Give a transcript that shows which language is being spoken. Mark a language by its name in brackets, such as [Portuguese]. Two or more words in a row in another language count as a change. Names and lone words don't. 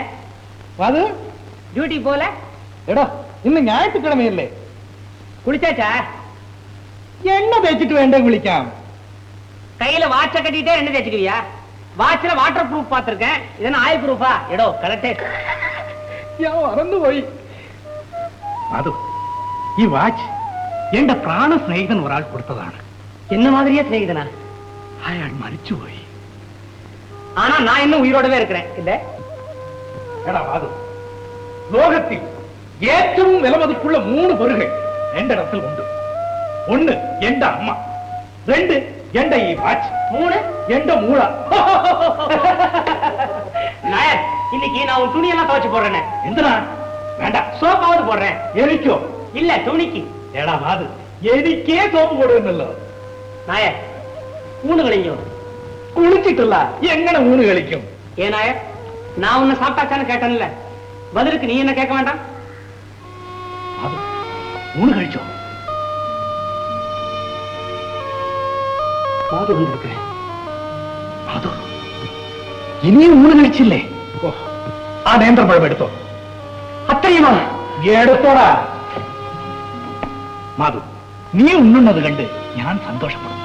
[Tamil] அது டியூட்டி போல எடா இன்னும் ஞாயிற்றுக்கிழமை இல்லை. குளிச்சாச்சா? என்ன தேய்ச்சிட்டு வேண்டாம் குளிக்காம. கையில வாட்ச கட்டிட்டே என்ன தேய்ச்சிக்குவியா? வாட்ச்ல [English] water proof [Tamil] பாத்திருக்கேன், இதென்ன [English] oil proofa? [Tamil] எடோ கரெக்டே [Malayalam] മറന്നു പോയി. അത് ഈ വാച്ച് എന്റെ പ്രാണ സ്നേഹിതൻ ഒരാൾ കൊടുത്തതാണ്. [Tamil] என்ன மாதிரியே சிநேகிதனா? [Malayalam] അയാൾ മരിച്ചുപോയി. [Tamil] ஆனா நான் இன்னும் உயிரோடவே இருக்கிறேன். இல்ல [Malayalam] എടാ അത് ലോകത്തിൽ ഏറ്റവും വിലമതിപ്പുള്ള 3 പൊരുകൾ എന്റെ ഇടത്തിൽ ഉണ്ട്. 1 എന്റെ അമ്മ, 2 എന്റെ ഈ വാച്ച്, 3 എന്റെ മൂള. [Tamil] நாயர் இன்னைக்கு நான் உன் துணியெல்லாம் துவைச்சு போடுறேன். [Malayalam] എന്തിനാ? വേണ്ട, [Tamil] சோப்பாவது போடுறேன். [Malayalam] എനിക്കോ? [Tamil] இல்ல துணிக்கு. [Malayalam] എടാ അത് എനിക്കേ സോപ്പ് കൊടുക്കുന്നല്ലോ. നായർ ഊണ് കഴിഞ്ഞോ? കുളിച്ചിട്ടില്ല, എങ്ങനെ ഊണ് കളിക്കും? [Tamil] ஏன் நாயர், நான் உன்னை சாப்பிட்டாச்சான்னு கேட்டேன்ல, பதிலுக்கு நீ என்ன கேட்க வேண்டாம்? [Malayalam] അത് ഊണ് കഴിച്ചോ? [Tamil] மாது வந்திருக்கிறேன். [Malayalam] അത് ഇനിയും ഊണ് കഴിച്ചില്ലേ? ആ നേന്ത്രപ്പഴം എടുത്തോ. അത്രയുമാ? എടുത്തോടാ. മാധു, നീ ഉണ്ണുന്നത് കണ്ട് ഞാൻ സന്തോഷപ്പെടും.